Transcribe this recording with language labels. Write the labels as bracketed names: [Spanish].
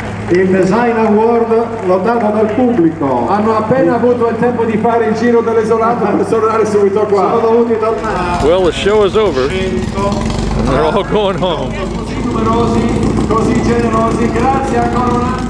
[Italian] Il Design Award l'ho dato dal pubblico. Hanno appena avuto il tempo di fare il giro dell'esolato per tornare subito qua. Sono dovuti tornare. [English] Well, the show is over. And they're all going home. [Italian] Così numerosi, così generosi, grazie ancora una.